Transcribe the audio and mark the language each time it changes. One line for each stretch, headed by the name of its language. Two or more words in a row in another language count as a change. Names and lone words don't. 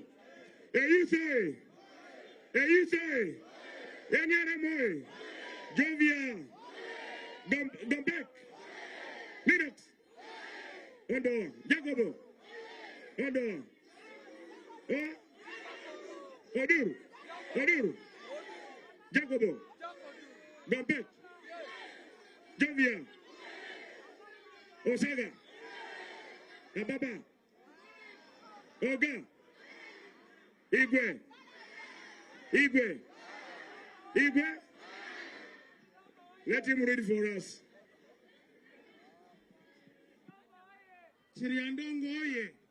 English: You say, Yanyaramoy, Jovia, Gambek, Linux, Ondo, Jacobo, Ondo, Odur, Jacobo, Gambek, Jovia, Osaga, Ababa, Oga, Igwe. Let him read for us. Chiriandongo oye.